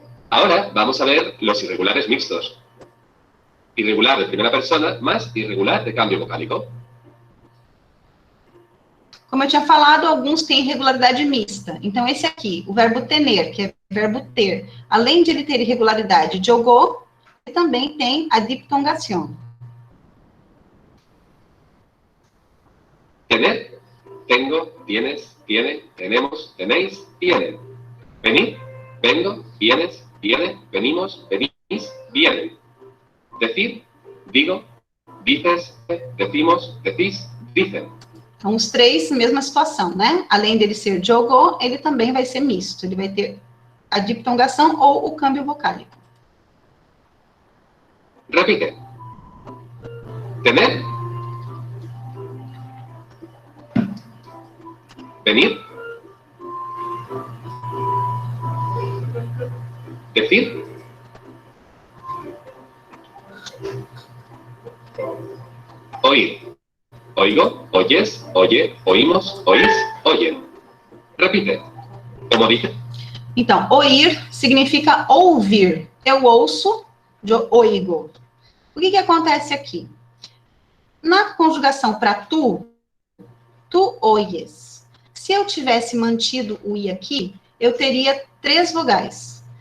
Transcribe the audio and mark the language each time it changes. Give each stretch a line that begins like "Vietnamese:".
Spanish: Ahora vamos a ver los irregulares mixtos. Irregular de primera persona más irregular de cambio vocálico.
Portuguese: Como eu tinha falado, alguns têm irregularidade mista. Então, esse aqui, o verbo tener, que é verbo ter, além de ele ter irregularidade de jogou, ele também tem a diptongação.
Spanish: Tener, tengo, tienes, tiene, tenemos, tenéis, tienen. Venir, vengo, vienes, viene, venimos, venís, vienen. Decir, digo, dices, decimos, decís, dicen.
Portuguese: Então, os três, mesma situação, né? Além dele ser jogou, ele também vai ser misto. Ele vai ter a diptongação ou o câmbio vocálico.
Spanish: Repite. Tener. Venir. Decir. Oír. Oigo, oyes, oye, oímos, oís, oyen. Repite. Como dije.
Portuguese: Então, oír significa ouvir. Eu ouço,
Spanish: eu oigo.
Portuguese: O que acontece aqui? Na conjugação para tu oyes. Se eu tivesse mantido o i aqui, eu teria 3 vogais.